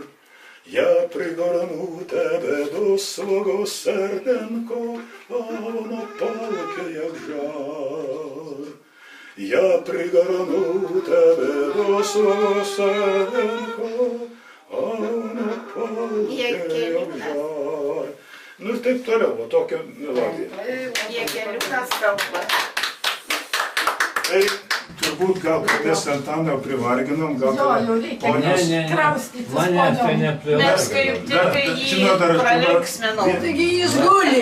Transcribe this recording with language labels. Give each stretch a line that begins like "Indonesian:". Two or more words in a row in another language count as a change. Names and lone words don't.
Ukrainian: Я пригорну тебе до свого серденко, а воно палке, як жар. Я пригорну тебе до свого серденко, а воно палке, як жар. Ну і так
Lithuanian: тoliau, tokia melodija. Jėgeliukas kalba. Tai turbūt gal mes Antaną privarginom, gal ponios. Kraustytis Manęs tai poniom. neprivargino. Mes kaip tik jį pralinksminau. Taigi jis guli.